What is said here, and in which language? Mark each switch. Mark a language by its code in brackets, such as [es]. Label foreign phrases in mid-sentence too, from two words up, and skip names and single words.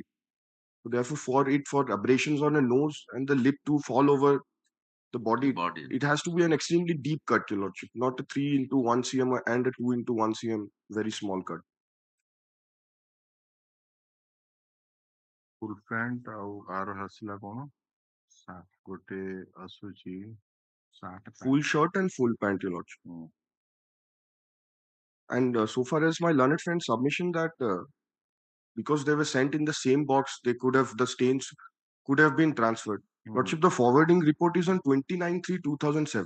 [en] So therefore, for abrasions on a nose and the lip to fall over the body, it has to be an extremely deep cut, Your Lordship, not a 3 into 1 cm and a 2 into 1 cm very small cut. Full pant [or] ଆଉ ଆର ଆସିଲା କଣ ଗୋଟେ ଆସୁଛି [en] Full shirt and full pant, Your Lordship. And so far as my learned friend's submission that because they were sent in the same box, the stains could have been transferred. Lordship, the forwarding report is on 29/3/2007.